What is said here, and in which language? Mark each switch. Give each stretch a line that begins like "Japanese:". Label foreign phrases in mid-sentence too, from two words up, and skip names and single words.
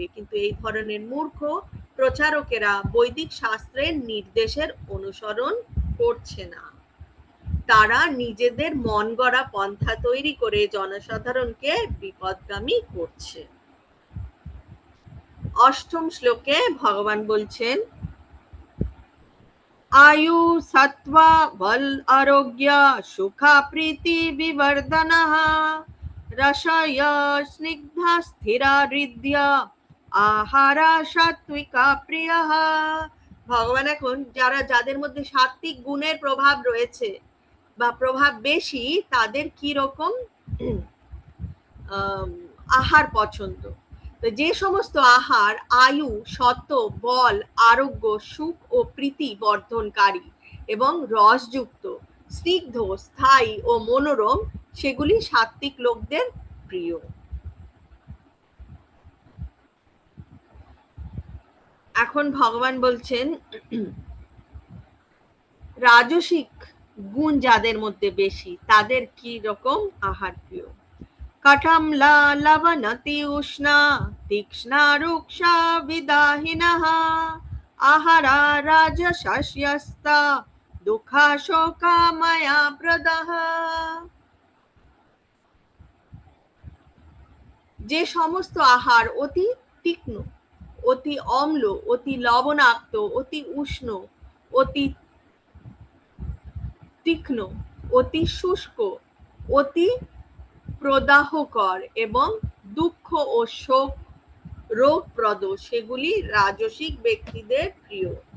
Bangla: কিন্তু এই ধরনের মূর্খ প্রচারকেরা বৈদিক শাস্ত্রের নির্দেশের অনুসরণ করছে না। তারা নিজেদের মন গড়া পন্থা তৈরি করে জনসাধারণকে বিপদগামী করছে। অষ্টম শ্লোকে ভগবান বলছেন,
Sanskrit: आयु सत्व बल आरोग्य सुख प्रीति विवर्धनः रसय स्निग्ध स्थिर हृदय आहार सात्विक प्रियः।
Bangla: ভগবান এখন যাদের মধ্যে সাত্বিক গুণের প্রভাব রয়েছে বা প্রভাব বেশি, তাদের কি রকম আহার পছন্দ। যে সমস্ত আহার আয়ু, সত্ত্ব, বল, আরোগ্য, সুখ ও প্রীতি বর্ধনকারী এবং রসযুক্ত, স্নিগ্ধ, স্থায়ী ও মনোরম, সেগুলি সাত্বিক লোকদের প্রিয়। এখন ভগবান বলছেন রাজসিক গুণ যাদের মধ্যে বেশি, তাদের কি রকম আহার প্রিয়।
Sanskrit: कटम्ला लवनति उष्णा तीक्ष्णा रुक्षा विदाहिनः आहारा राजसस्यस्ता दुःखा शोकामया प्रदः।
Bangla: যে সমস্ত আহার অতি তীক্ষ্ণ, অতি অম্ল, অতি লবণাক্ত, অতি উষ্ণ, অতি তীক্ষ্ণ, অতি শুষ্ক, অতি প্রদাহকর এবং দুঃখ ও শোক রোগপ্রদ, সেগুলি রাজসিক ব্যক্তিদের প্রিয়।